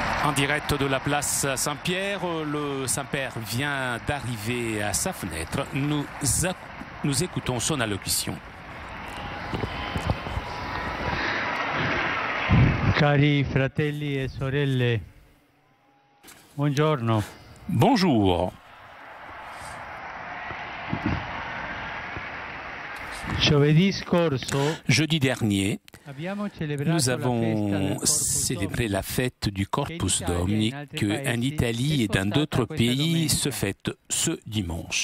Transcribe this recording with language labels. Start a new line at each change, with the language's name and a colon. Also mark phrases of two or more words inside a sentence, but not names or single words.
French: En direct de la place Saint-Pierre, le Saint-Père vient d'arriver à sa fenêtre. Nous écoutons son allocution.
Italian: Cari fratelli e sorelle, buongiorno.
French: Bonjour. Jeudi dernier, nous avons célébré la fête du Corpus Domini qu'en Italie et dans d'autres pays se fête ce dimanche.